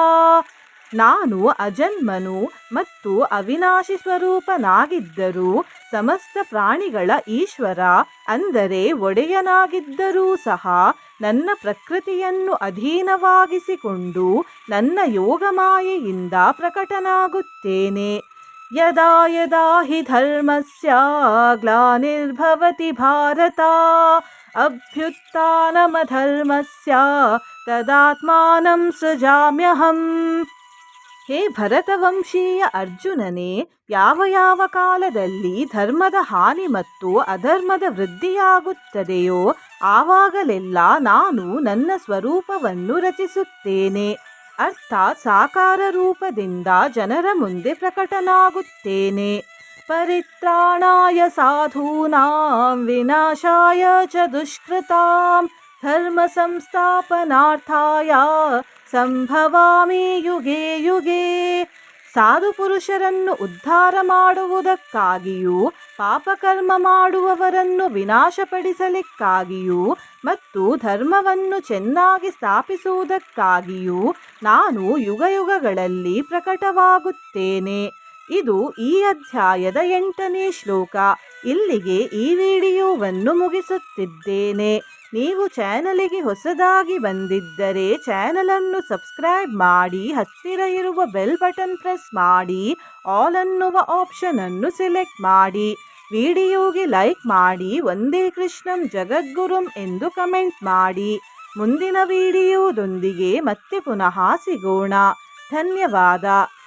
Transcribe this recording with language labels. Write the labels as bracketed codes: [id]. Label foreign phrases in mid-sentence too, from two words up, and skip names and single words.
[kn] ನಾನು ಅಜನ್ಮನು ಮತ್ತು ಅವಿನಾಶಿ ಸ್ವರೂಪನಾಗಿದ್ದರೂ ಸಮಸ್ತ ಪ್ರಾಣಿಗಳ ಈಶ್ವರ ಅಂದರೆ ಒಡೆಯನಾಗಿದ್ದರೂ ಸಹ ನನ್ನ ಪ್ರಕೃತಿಯನ್ನು ಅಧೀನವಾಗಿಸಿಕೊಂಡು ನನ್ನ ಯೋಗಮಾಯೆಯಿಂದ ಪ್ರಕಟನಾಗುತ್ತೇನೆ. [sa] ಯದಾ ಯದಾ ಹಿ ಧರ್ಮಸ್ಯ ಗ್ಲಾನಿರ್ಭವತಿ ಭಾರತ ಅಭ್ಯುತ್ಥಾನಮಧರ್ಮಸ್ಯ ತದಾತ್ಮಾನಂ ಸೃಜಾಮ್ಯಹಂ. [kn] ಹೇ ಭರತವಂಶೀಯ ಅರ್ಜುನನೇ, ಯಾವ ಯಾವ ಕಾಲದಲ್ಲಿ ಧರ್ಮದ ಹಾನಿ ಮತ್ತು ಅಧರ್ಮದ ವೃದ್ಧಿಯಾಗುತ್ತದೆಯೋ ಆವಾಗಲೆಲ್ಲ ನಾನು ನನ್ನ ಸ್ವರೂಪವನ್ನು ರಚಿಸುತ್ತೇನೆ, ಅರ್ಥಾತ್ ಸಾಕಾರ ರೂಪದಿಂದ ಜನರ ಮುಂದೆ ಪ್ರಕಟನಾಗುತ್ತೇನೆ. [sa] ಪರಿತ್ರಾಣಾಯ ಸಾಧೂನಾಂ ವಿನಾಶಾಯ ಚ ದುಷ್ಕೃತಾಂ ಧರ್ಮ ಸಂಸ್ಥಾಪನಾರ್ಥಾಯ ಸಂಭವಾಮಿ ಯುಗೇ ಯುಗೇ. [kn] ಸಾಧು ಪುರುಷರನ್ನು ಉದ್ಧಾರ ಮಾಡುವುದಕ್ಕಾಗಿಯೂ ಪಾಪಕರ್ಮ ಮಾಡುವವರನ್ನು ವಿನಾಶಪಡಿಸಲಿಕ್ಕಾಗಿಯೂ ಮತ್ತು ಧರ್ಮವನ್ನು ಚೆನ್ನಾಗಿ ಸ್ಥಾಪಿಸುವುದಕ್ಕಾಗಿಯೂ ನಾನು ಯುಗಯುಗಗಳಲ್ಲಿ ಪ್ರಕಟವಾಗುತ್ತೇನೆ. ಇದು ಈ ಅಧ್ಯಾಯದ 8ನೇ ಶ್ಲೋಕ. ಇಲ್ಲಿಗೆ ಈ ವಿಡಿಯೋವನ್ನು ಮುಗಿಸುತ್ತಿದ್ದೇನೆ. ನೀವು ಚಾನಲಿಗೆ ಹೊಸದಾಗಿ ಬಂದಿದ್ದರೆ ಚಾನಲನ್ನು ಸಬ್ಸ್ಕ್ರೈಬ್ ಮಾಡಿ, ಹತ್ತಿರ ಇರುವ [en] bell button press [kn] ಮಾಡಿ, ಆಲ್ ಅನ್ನುವ ಆಪ್ಷನ್ ಅನ್ನು ಸೆಲೆಕ್ಟ್ ಮಾಡಿ. ವಿಡಿಯೋಗೆ ಲೈಕ್ ಮಾಡಿ, [sa] ವಂದೇ ಕೃಷ್ಣಂ ಜಗದ್ಗುರುಂ [kn] ಎಂದು ಕಮೆಂಟ್ ಮಾಡಿ. ಮುಂದಿನ ವಿಡಿಯೋದೊಂದಿಗೆ ಮತ್ತೆ ಪುನಃ ಸಿಗೋಣ. ಧನ್ಯವಾದ.